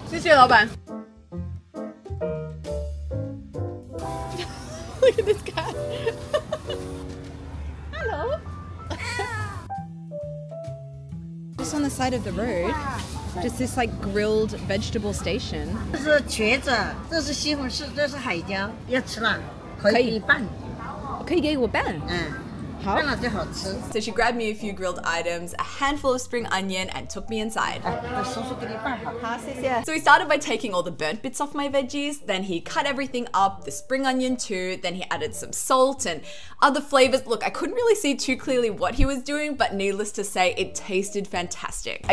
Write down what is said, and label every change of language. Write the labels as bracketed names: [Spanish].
[Chinese] 谢谢老板。 [English] Look at this cat. Hello. Just on the side of the road, just this like grilled vegetable station. [Chinese] 这是茄子，这是西红柿，这是海椒，要吃了可以拌。可以给我拌。拌了最好吃。 [English] So she grabbed me a few grilled items, a handful of spring onion, and took me inside. [Chinese] 叔叔给你拌好。好，谢谢。 [English] So we started by taking all the burnt bits off my veggies, then he cut everything up, the spring onion too, then he added some salt and other flavors. Look, I couldn't really see too clearly what he was doing, but needless to say, it tasted fantastic.